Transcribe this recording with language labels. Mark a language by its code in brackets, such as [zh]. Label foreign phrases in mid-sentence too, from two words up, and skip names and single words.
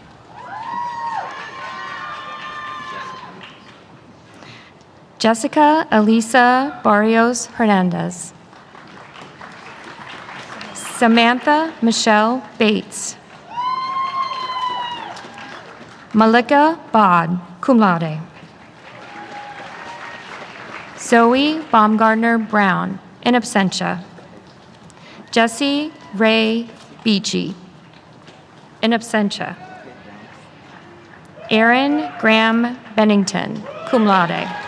[en] Jessica Elisa Barrios Hernandez. Samantha Michelle Bates. Malika Bod, [la] cum laude. [en] Zoe Baumgartner Brown, [la] in absentia. [en] Jesse Ray Beachy, [la] in absentia. [en] Aaron Graham Bennington, [la] cum laude.